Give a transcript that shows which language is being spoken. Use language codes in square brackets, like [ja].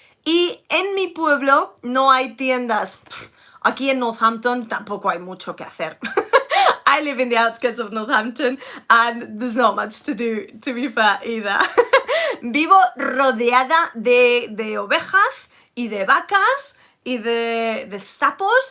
[es] Y en mi pueblo no hay tiendas. Aquí en Northampton tampoco hay mucho que hacer. [en] I live in the outskirts of Northampton and there's not much to do, to be fair, either. [es] Vivo rodeada de ovejas y de vacas y de sapos.